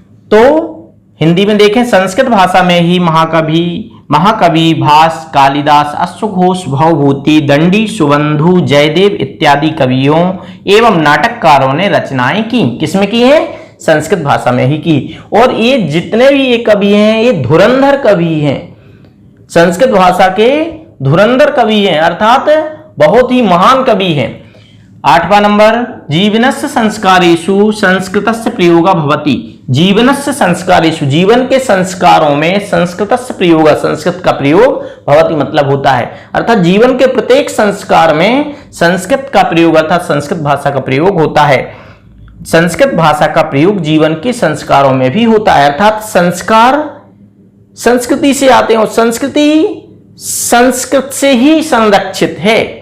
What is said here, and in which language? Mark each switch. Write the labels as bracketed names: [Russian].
[Hindi] तो हिंदी में देखें, संस्कृत भाषा में ही महाकवि भास, कालिदास, अश्वघोष, भवभूति, दंडी, सुबंधु, जयदेव इत्यादि कवियों एवं नाटककारों ने रचनाएं की। किसमें की है? संस्कृत भाषा में ही की। और ये जितने भी ये कवि हैं ये धुरंधर कवि हैं, संस्कृत भाषा के धुरंधर कवि हैं, अर्थात बहुत ही महान कवि हैं। [Sanskrit] 8वां नंबर, जीवनस्य संस्कारेषु संस्कृतस्य प्रयोगः भवति। [Hindi] जीवनस्य संस्कारेषु जीवन के संस्कारों में संस्कृतस्य प्रयोगः संस्कृत का प्रयोग भवति मतलब होता है। अर्थात जीवन के प्रत्येक संस्कार में संस्कृत का प्रयोग अर्थात संस्कृत भाषा का प्रयोग होता है। संस्कृत भाषा का प्रयोग जीवन के संस्कारों में भी होता है, अर्थात संस्कार संस्कृति से आते हैं और संस्कृति संस्कृत से ही संरक्षित है।